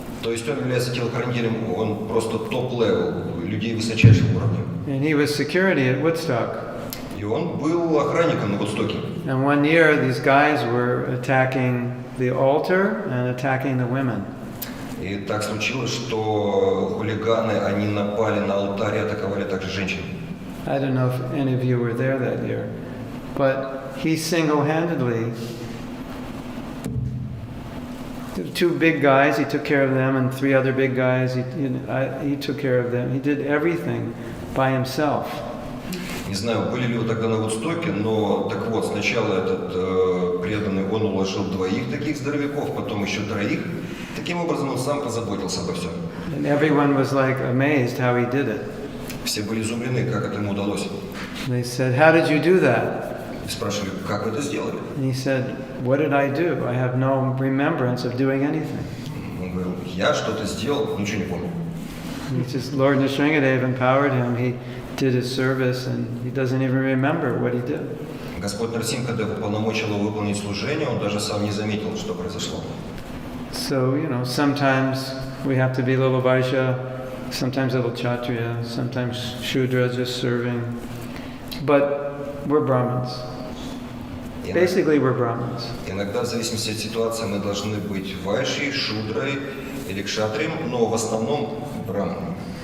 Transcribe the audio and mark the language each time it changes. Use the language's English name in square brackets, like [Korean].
[Russian] То есть он является телохранителем, он просто топ-левел, людей высочайшего уровня. [English] And he was security at Woodstock. [Russian] И он был охранником на Вудстоке. [English] And one year, these guys were attacking the altar and attacking the women. [Russian] И так случилось, что хулиганы, они напали на алтарь и атаковали также женщин. [English] I don't know if any of you were there that year, but he single-handedly, two big guys, he took care of them, and 3 other big guys, he took care of them. He did everything by himself. [Russian] Не знаю, были ли вы тогда на Вудстоке, но так вот, сначала этот преданный, он уложил 2 таких здоровяков, потом еще 3. Таким образом, он сам позаботился обо всем. [English] And everyone was like amazed how he did it. [Russian] Все были изумлены, как это ему удалось. [English] They said, "How did you do that?" [Russian] И спрашивали, как вы это сделали? [English] And he said, "What did I do? I have no remembrance of doing anything." [Russian] Он говорил, я что-то сделал, ничего не помню. [English] It's just Lord Nrsingadev empowered him. He did his service, and he doesn't even remember what he did. [Russian] Господь Нарсимхадев уполномочил его выполнить служение, он даже сам не заметил, что произошло. [English] So, sometimes we have to be little Vaishya, sometimes little Kshatriya, sometimes Shudra just serving. But we're Brahmins. Basically, we're Brahmins. [Russian] Иногда, в зависимости от ситуации, мы должны быть вайшей, шудрой или кшатрием, но в основном браманом.